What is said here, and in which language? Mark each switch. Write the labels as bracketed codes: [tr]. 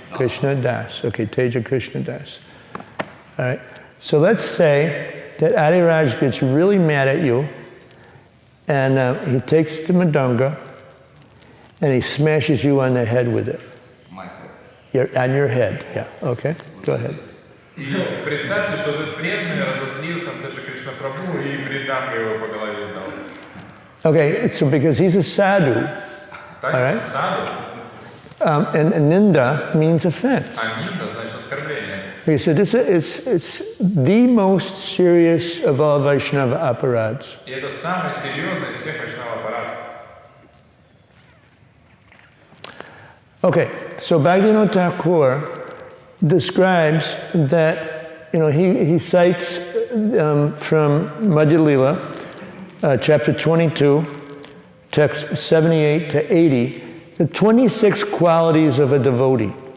[en] Krishna Das. Okay, Teja Krishna Das. All right. So let's say that Adiraj gets really mad at you, and he takes the madanga, and he smashes you on the head with it. My head. On your head, yeah. Okay, go ahead. [ru] Представьте, что этот преданный разозлился на Теджа Кришна Прабху и бриданга его по голове дал. [en] Okay, so because he's a sadhu, all right? And ninda means offense. [ru] А нинда значит оскорбление. [en] Okay, so it's the most serious of all Vaishnava aparads. [ru] И это самый серьезный из всех вайшнава аппаратов. [en] Okay, so Bhaktivinoda Thakur describes that, he cites from Madhya Lila, chapter 22, text 78 to 80, the 26 qualities of a devotee.